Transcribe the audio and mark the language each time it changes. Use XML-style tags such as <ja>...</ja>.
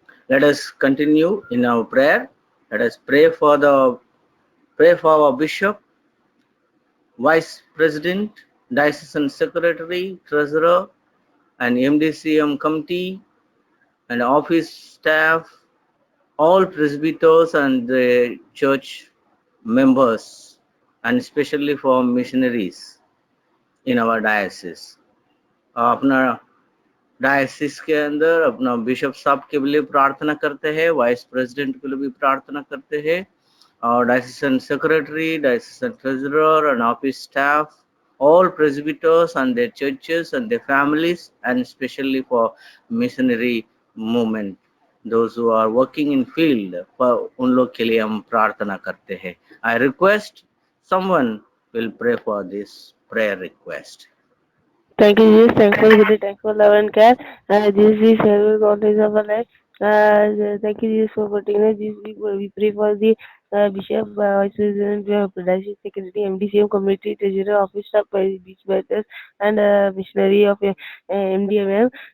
<en>Let us continue in our prayer. Let us pray for our bishop, vice president, diocesan secretary, treasurer, and MDCM committee, and office staff, all presbyters and the church members, and especially for missionaries in our diocese.</en> <hi>अपना diocese के अंदर अपना bishop साहब के लिए प्रार्थना करते हैं, वाइस प्रेसिडेंट के लिए भी प्रार्थना करते हैं, और डायसिसन secretary, डायसिसन treasurer and office staff,</hi> <en>all presbyters and their churches and their families, and especially for missionary movement, those who are working in field, for</en> <hi>उन लोग के लिए हम प्रार्थना करते हैं.</hi> <en>I request someone will pray for this prayer request. Thank you, Jesus. Thanks for the thanks for love and care. Jesus is serving all days of our life. Thank you, Jesus, for protecting us. Jesus, we pray for the Bishop, Vice President, Diocese Secretary, MDCM Committee, Treasurer, Office Staff, Beach Batters, and Missionary of MDMM.</en>